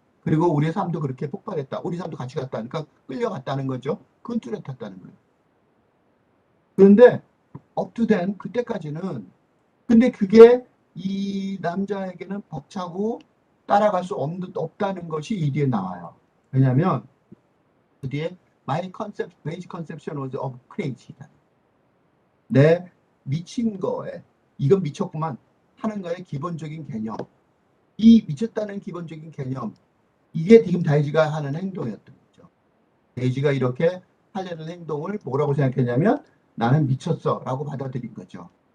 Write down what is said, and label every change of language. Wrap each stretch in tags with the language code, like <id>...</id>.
<ko>그리고 우리의 삶도 그렇게 폭발했다. 우리 삶도 같이 갔다니까 끌려갔다는 거죠. 그건 뚜렷했다는 거예요. 그런데</ko> <en>up to then</en> <ko>그때까지는 근데 그게 이 남자에게는 벅차고 따라갈 수 없다는 것이 이 뒤에 나와요. 왜냐하면 그 뒤에</ko> <en>basic conception was of crazy.</en> <ko>내 미친 거에 이건 미쳤구만 하는 거의 기본적인 개념. 이 미쳤다는 기본적인 개념. 이게 지금 데이지가 하는 행동이었던 거죠. 데이지가 이렇게 하려는 행동을 뭐라고 생각했냐면 나는 미쳤어 라고 받아들인 거죠.</ko>